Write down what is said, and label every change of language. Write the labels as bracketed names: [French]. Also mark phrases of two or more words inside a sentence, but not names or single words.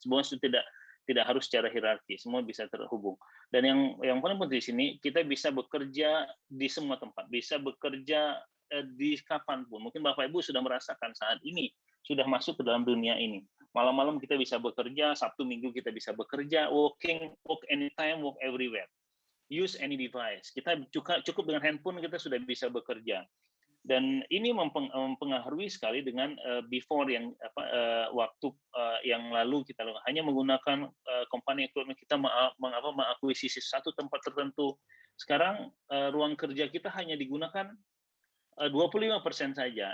[Indonesian] Semua sudah tidak harus secara hierarki, semua bisa terhubung. Dan yang paling penting di sini kita bisa bekerja di semua tempat, bisa bekerja di kapanpun. Mungkin Bapak Ibu sudah merasakan saat ini sudah masuk ke dalam dunia ini. Malam-malam kita bisa bekerja, Sabtu Minggu kita bisa bekerja, [English] work anytime, work everywhere. Use any device. [Indonesian] Kita cukup dengan handphone kita sudah bisa bekerja. Dan ini mempengaruhi sekali dengan before yang waktu yang lalu kita hanya menggunakan [English] company equipment, [Indonesian] kita mengakuisisi satu tempat tertentu. Sekarang ruang kerja kita hanya digunakan 25% saja.